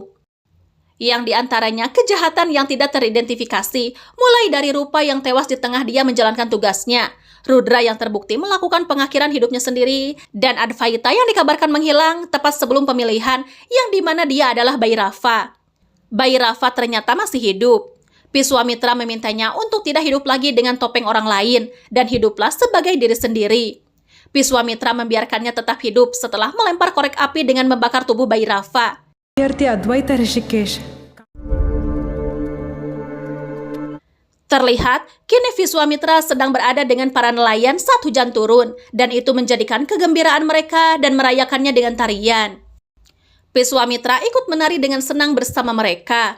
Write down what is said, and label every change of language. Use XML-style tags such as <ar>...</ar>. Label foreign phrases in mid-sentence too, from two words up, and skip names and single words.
<id>Yang diantaranya kejahatan yang tidak teridentifikasi, mulai dari Rupa yang tewas di tengah dia menjalankan tugasnya, Rudra yang terbukti melakukan pengakhiran hidupnya sendiri, dan Advaita yang dikabarkan menghilang tepat sebelum pemilihan yang dimana dia adalah bayi Rafa. Bayi Rafa ternyata masih hidup. Piswamitra memintanya untuk tidak hidup lagi dengan topeng orang lain dan hiduplah sebagai diri sendiri. Piswamitra membiarkannya tetap hidup setelah melempar korek api dengan membakar tubuh bayi Rafa.</id> <kn>ವಿದ್ಯಾರ್ಥಿ ಅದ್ವೈತ ರಿಷಿಕೇಶ್</kn> <id>Terlihat, kini Viswamitra sedang berada dengan para nelayan saat hujan turun, dan itu menjadikan kegembiraan mereka dan merayakannya dengan tarian. Viswamitra ikut menari dengan senang bersama mereka.</id>